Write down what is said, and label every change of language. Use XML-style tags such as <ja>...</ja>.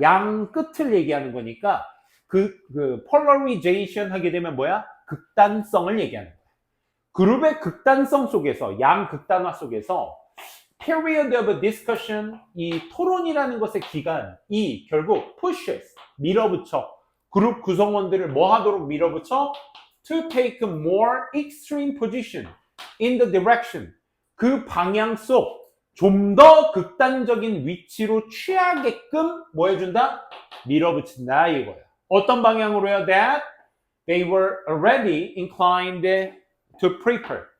<ko>양 끝을 얘기하는 거니까 그 polarization 하게 되면 뭐야? 극단성을 얘기하는 거야. 그룹의 극단성 속에서, 양 극단화 속에서</ko> <en>period of discussion,</en> <ko>이 토론이라는 것의 기간이 결국</ko> <en>pushes,</en> <ko>밀어붙여. 그룹 구성원들을 뭐 하도록 밀어붙여?</ko> <en>To take a more extreme position in the direction.</en> <ko>그 방향 속 좀 더 극단적인 위치로 취하게끔 뭐 해준다? 밀어붙인다 이거야. 어떤 방향으로요?</ko> <en>That they were already inclined to prefer.</en>